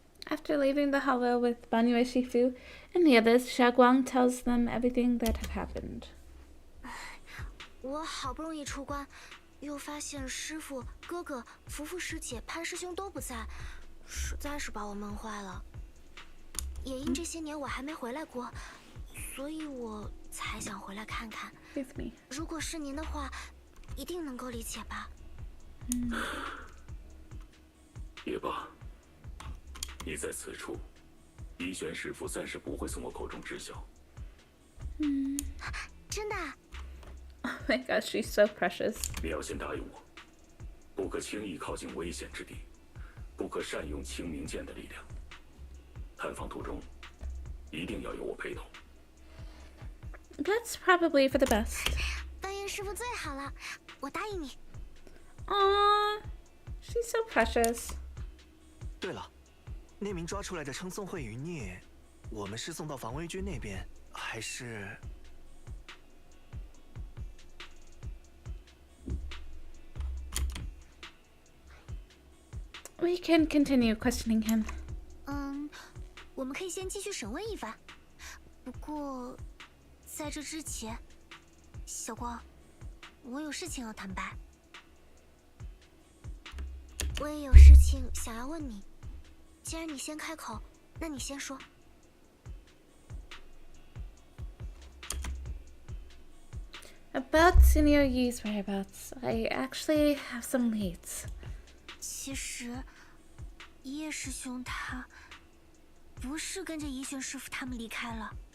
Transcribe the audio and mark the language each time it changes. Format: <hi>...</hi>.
<en>After leaving the Hoyo with Banyue Shifu and the others, Xiaoguang tells them everything that had happened.</en> <zh>我好不容易出关，又发现师傅、哥哥、福福师姐、潘师兄都不在，实在是把我闷坏了。也因这些年我还没回来过，所以我才想回来看看。</zh> <en>With me.</en> <zh>如果是您的话，一定能够理解吧？也罢，你在此处，怡玄师傅暂时不会从我口中知晓。真的？</zh> <en>Oh my gosh, she's so precious.</en> <zh>你要先答应我，不可轻易靠近危险之地，不可善用清明剑的力量。探访途中，一定要有我陪同。</zh> <en>That's probably for the best.</en> <zh>半夜师傅最好了，我答应你。</zh> <en>Aww, she's so precious.</en> <zh>对了，那名抓出来的称宋慧余孽，我们是送到防卫军那边，还是</zh> <en>？We can continue questioning him.</en> <zh>我们可以先继续审问一番。不过，在这之前，小光，我有事情要坦白。我也有事情想要问你。既然你先开口，那你先说。</zh> <en>About Senior Yi's whereabouts, I actually have some leads.</en> <zh>其实，叶师兄他不是跟着怡玄师傅他们离开了。</zh>